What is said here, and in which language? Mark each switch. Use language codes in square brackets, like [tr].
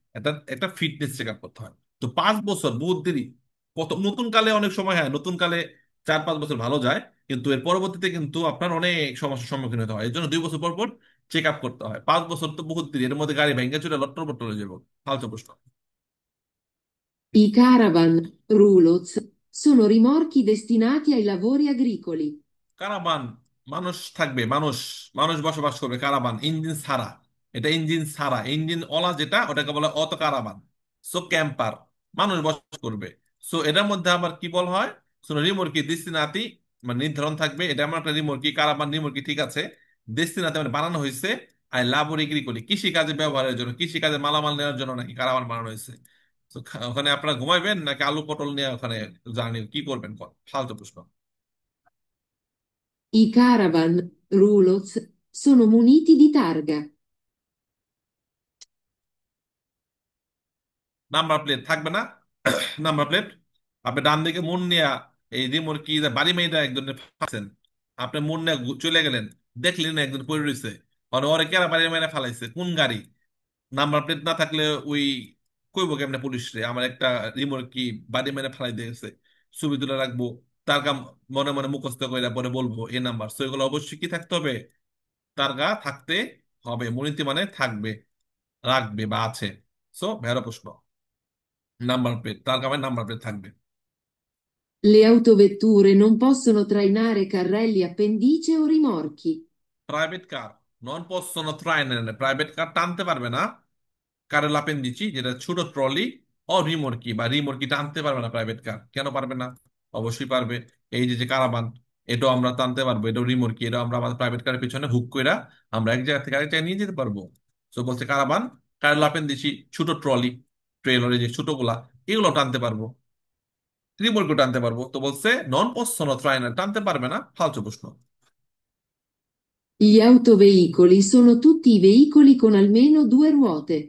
[bn] এটা একটা fitness check up করতে হয়। তো 5 বছর বহুত দেরি। কত নতুন কালে অনেক সময়, হ্যাঁ নতুন কালে 4-5 বছর ভালো যায়, কিন্তু এর পরবর্তীতে কিন্তু আপনার অনেক সমস্যার সম্মুখীন হতে হয়। এই জন্য 2 বছর পর পর চেক আপ করতে হয়। 5 বছর তো বহুত দেরি, এর মধ্যে গাড়ি ভেঙে চুরে লট্টর পট্টর হয়ে যাবো। ফালতু প্রশ্ন। [it] I caravan, roulots, sono rimorchi destinati ai lavori agricoli. [bn] কারাবান, মানুষ থাকবে, মানুষ, মানুষ বসবাস করবে কারাবান ইঞ্জিন ছাড়া। এটা ইঞ্জিন ছাড়া, ইঞ্জিন ওলা যেটা ওটাকে বলে অটো কারাবান। সো ক্যাম্পার, মানুষ বসবাস করবে। সো এটার মধ্যে আবার কি বল হয়, রিমোর্কি দিস্তিনাতি, মানে নির্ধারণ থাকবে এটা আমার একটা রিমোর্কি কারাবান রিমোর্কি ঠিক আছে। দেস্তিনাতে মানে বানানো হয়েছে আই লাবর এগ্রি করি, কৃষি কাজে ব্যবহারের জন্য, কৃষি কাজে মালামাল নেওয়ার জন্য নাকি কারাবান বানানো হয়েছে। তো ওখানে আপনারা ঘুমাইবেন নাকি আলু পটল নিয়ে ওখানে জার্নি কি করবেন? ফালতু প্রশ্ন। [it] I caravan, roulots, sono muniti di targa. [bn] Number plate থাকবে না। নাম্বার প্লেট, আপনি ডান দিকে মন নিয়ে এই রিমোট কি বাড়ি মেয়েটা একজনের ফাঁসেন, আপনি মন নিয়ে চলে গেলেন, দেখলেন না একজন পড়ে রয়েছে, মানে ওরে কেরা বাড়ি মেরে ফালাইছে কোন গাড়ি। নাম্বার প্লেট না থাকলে ওই কইব কেমনে পুলিশ রে আমার একটা রিমোট কি বাড়ি মেরে ফালাই দিয়েছে, ছবি তুলে রাখবো, তার কাম মনে মনে মুখস্থ করে পরে বলবো এই নাম্বার। সো এগুলো অবশ্যই কি থাকতে হবে, তার গা থাকতে হবে। মনিতি মানে থাকবে, রাখবে বা আছে। সো ভেরো প্রশ্ন। নাম্বার প্লেট, তার কামে নাম্বার প্লেট থাকবে। [it] Le autovetture non possono trainare carrelli appendice o rimorchi. [bn] Private car নন পসোনো ট্রাইনার, প্রাইভেট কার টানতে পারবে না। কারেল দিচ্ছি যেটা ছোট ট্রলি ও রিমোর্কি বা রিমোর্কি টানতে পারবে না প্রাইভেট কার। কেন পারবে না? অবশ্যই পারবে। এই যে যে কারাবান, এটাও আমরা টানতে পারবো, এটাও রিমোর্কি, এটাও আমরা আমাদের প্রাইভেট কারের পিছনে হুক কইরা আমরা এক জায়গা থেকে আরেক জায়গায় নিয়ে যেতে পারবো। তো বলছে কারাবান, কারেল দিচ্ছি ছোট ট্রলি, ট্রেলরে যে ছোটগুলা, এগুলো টানতে পারবো, রিমোর্কিও টানতে পারবো। তো বলছে নন পসোনো ট্রাইনার টানতে পারবে না। ফালতু প্রশ্ন। [it] Gli autoveicoli sono tutti i veicoli con almeno 2 ruote.